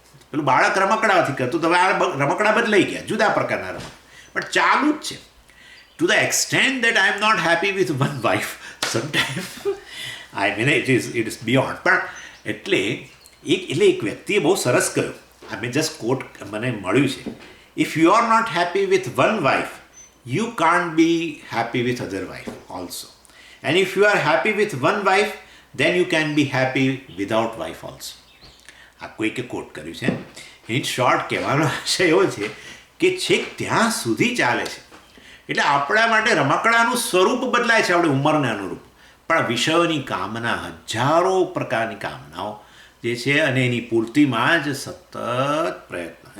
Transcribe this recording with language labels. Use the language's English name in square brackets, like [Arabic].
[Gujarati] પેલું બાળક રમકડાથી કરતું, તો હવે આ રમકડા બદલાઈ ગયા, જુદા પ્રકારના રમકડા, પણ ચાલુ જ છે. [English] To the extent that I am not happy with one wife sometimes, I mean it is beyond. [Gujarati] પણ એટલે એક વ્યક્તિએ બહુ સરસ કહ્યું, આ મેં જસ્ટ કોટ મને મળ્યું છે, [English] if you are not happy with one wife, you can't be happy with other wife also. And if you are happy with one wife, then you can be happy without wife also. [Gujarati] આ કોઈકે કોટ કર્યું છે. In short કહેવાનો આશય એવો છે કે છેક ત્યાં સુધી ચાલે છે. એટલે આપણા માટે રમકડાનું સ્વરૂપ બદલાય છે આપણી ઉંમરને અનુરૂપ, પણ વિષયોની કામના, હજારો પ્રકારની કામનાઓ જે છે, અને એની પૂર્તિમાં જ સતત પ્રયત્ન.